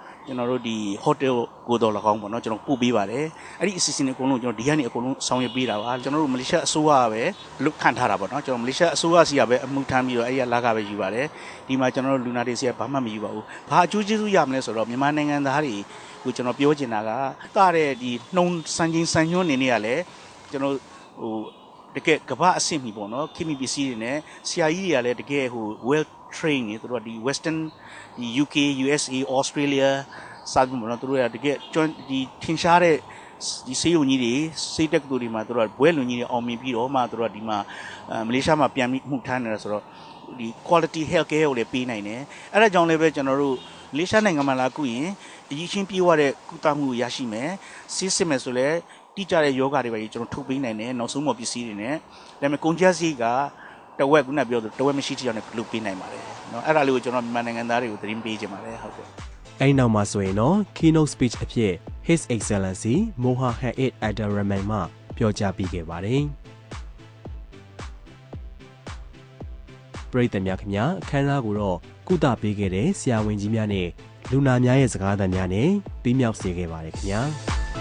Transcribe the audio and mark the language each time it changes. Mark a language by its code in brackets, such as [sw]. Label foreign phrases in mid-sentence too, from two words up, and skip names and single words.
[my] ကျွန်တော်တို့ဒီ hotel ကိုတော့၎င်းပေါ့နော်ကျွန်တော်ပို့ပေးပါတယ်အဲ့ဒီအစီအစဉ်တွေအကုန်လုံးကျွန်တော်ဒီကနေအကုန်လုံးဆောင်ရွက်ပေးတာပါကျွန်တော်တို့မလေးရှားအစိုးရကပဲလုတ်ခန့်ထားတာပေါ့နော်ကျွန်တော်မလေးရှားအစိုးရစီကပဲအမှုထမ်းပြီးတော့အဲ့ဒီလာကပဲယူပါတယ်ဒီမှာကျွန်တော်တို့လူနာတွေစီကဘာ မှမယူပါဘူးဘာအကျိုးကျေးဇူးရမလဲဆိုတော့မြန်မာနိုင်ငံသားတွေကိုကျွန်တော်ပြောချင်တာကတာတဲ့ဒီနှုံစံချင်းစံညွှန်းနေနေရလဲကျွန်တော်ဟိုတကယ်ကမ္ဘာအဆင့်မီပေါ့နော်ခင်မီပစ္စည်းတွေနဲ့ဆရာကြီးတွေက လည်းတကယ်ဟို [en] well trained [my] နေသူတို့ဒီ western ဒီ UK USA Australia စာပြီးပေါ့နော်သူတို့ကတကယ်ဒီထင်ရှားတဲ့ဒီဆေးရုံကြီးတွေစိတ်တက်ကူတွေမှာသူ တို့ကဘွဲလူကြီးတွေအောင်မြင်ပြီးတော့မှသူတို့ကဒီမှာမလေးရှားမှာပြန်ပြီးမှုထမ်းနေတာဆိုတော့ဒီ [en] quality health care [my] ကိုလည်းပေးနိုင်တယ်အဲ့ဒါကြောင့်လည်းပဲကျွန်တော်တို့မလေးရှားနိုင်ငံမှာလာကူရင်အကြီးချင်းပြေးရတဲ့ကုသမှုရရှိမယ်ဆေးစစ်မယ်ဆိုလည်းတိကျတဲ့ယောဂတွေပဲကျွန်တော်ထုတ်ပေးနိုင်တယ်နောက်ဆုံးမပစ္စည်းတွေနဲ့ဒါပေမဲ့ကုန်ကျစရိတ်ကတဝက်ခုနပြောသလိုတဝက်မရှိတဲ့ကြောင့်လည်းလုပ်ပေးနိုင်ပါတယ်เนาะအဲ့ဒါလေးကိုကျွန်တော်မြန်မာနိုင်ငံသားတွေကိုသတင်းပေးချင်ပါတယ်ဟုတ်ကဲ့ အဲ့နောက်မှာဆိုရင်တော့ keynote speech အဖြစ် His Excellency Mohammed Abdul Rahman မှပြောကြားပေးခဲ့ပါတယ်ပရိသတ်များခင်ဗျာအခမ်းအနားကိုတော့ကုသပေးခဲ့တဲ့ဆရာဝန်ကြီးများနဲ့လူနာများရဲ့စကားသံများနဲ့ပြီးမြောက်စေခဲ့ပါတယ်ခင်ဗျာ